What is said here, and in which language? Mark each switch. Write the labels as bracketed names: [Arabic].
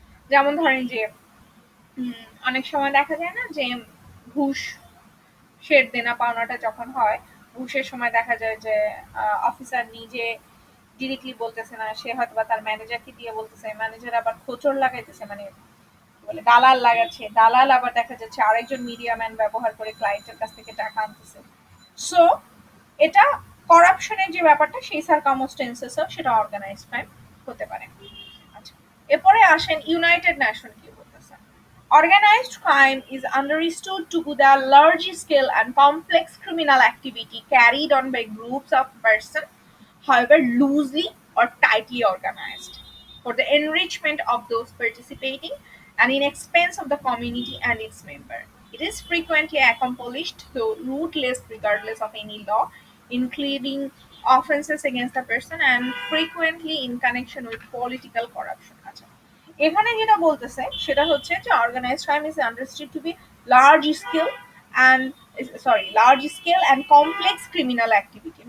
[Bangla] যেমন ধরেন যে অনেক সময় দেখা যায় না যে ঘুষ, শের দেনা পাওনাটা যখন হয়, ঘুষের সময় দেখা যায় যে অফিসার নিজে ডিরেক্টলি বলতেছে না, সে হয়তো বা তার ম্যানেজারকে দিয়ে বলতেছে, ম্যানেজার আবার খোঁচর লাগাইতেছে, মানে বলে দালাল লাগাচ্ছে, দালাল আবার দেখা যাচ্ছে আরেকজন মিডিয়া ম্যান ব্যবহার করে ক্লায়েন্টের কাছ থেকে টাকা আনতেছে। সো এটা করাপশনের যে ব্যাপারটা, সেই সার্কামস্টেন্সেসও সেটা অর্গানাইজ ক্রাইম হতে পারে। আচ্ছা, এরপরে আসেন ইউনাইটেড নেশন কি বলতেছে। [English] Organized crime is understood to be the large scale and complex criminal activity carried on by groups of persons, however loosely or tightly organized, for the enrichment of those participating and in expense of the community and its member. It is frequently accomplished though ruthless regardless of any law, including offenses against a person and frequently in connection with political corruption. [Bangla] আচ্ছা, এখানে যেটা বলতেছে সেটা হচ্ছে যে organised crime is understood two B large scale and large scale and complex criminal activity.